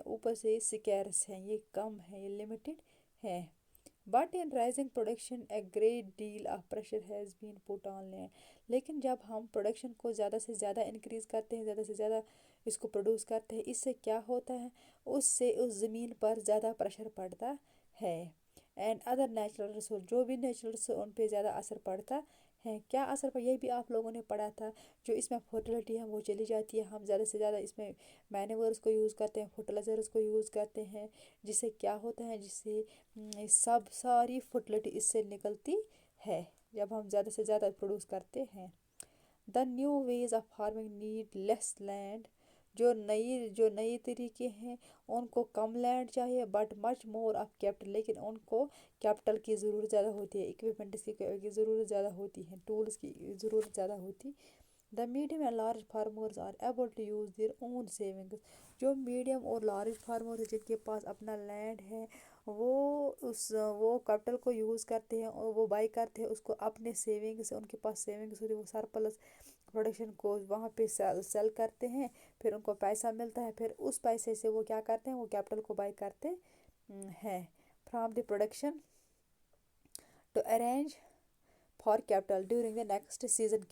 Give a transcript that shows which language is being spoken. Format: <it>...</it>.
<ur>اوپر سے یہ سیکیئرس ہیں، یہ کم ہے، یہ لمیٹڈ ہے.</ur> <en>But in rising production a great deal of pressure has been put on land.</en> <ur>لیکن جب ہم پروڈکشن کو زیادہ سے زیادہ انکریز کرتے ہیں، زیادہ سے زیادہ اس کو پروڈیوس کرتے ہیں، اس سے کیا ہوتا ہے، اس سے اس زمین پر زیادہ پریشر پڑتا ہے.</ur> <en>and other natural resource,</en> <ur>جو بھی نیچرل ریسورس ان پہ زیادہ اثر پڑتا ہے. کیا اثر یہ بھی آپ لوگوں نے پڑھا تھا. جو اس میں فرٹیلٹی ہے وہ چلی جاتی ہے. ہم زیادہ سے زیادہ اس میں مینیورس کو یوز کرتے ہیں، فرٹیلائزرس کو یوز کرتے ہیں، جس سے کیا ہوتا ہے، جس سے ساری فرٹیلٹی اس سے نکلتی ہے جب ہم زیادہ سے زیادہ پروڈیوس کرتے ہیں.</ur> <en>The new ways of farming need less land.</en> <ur>جو نئی طریقے ہیں ان کو کم لینڈ چاہیے</ur> <en>But much more of capital.</en> <ur>لیکن ان کو کیپٹل کی ضرورت زیادہ ہوتی ہے، اکوپمنٹس کی ضرورت زیادہ ہوتی ہے، ٹولز کی ضرورت زیادہ ہوتی.</ur> <en>The medium and large farmers are able to use their own savings.</en> <ur>جو میڈیم اور لارج فارمر ہیں جن کے پاس اپنا لینڈ ہے وہ کیپٹل کو یوز کرتے ہیں اور وہ بائی کرتے ہیں اس کو اپنے سیونگ سے. ان کے پاس سیونگس ہوتی ہے، وہ سرپلس پروڈکشن کو وہاں پہ سیل کرتے ہیں، پھر ان کو پیسہ ملتا ہے، پھر اس پیسے سے وہ کیا کرتے ہیں، وہ کیپٹل کو بائی کرتے ہیں</ur> <en>From the production to arrange for capital during the next season.</en>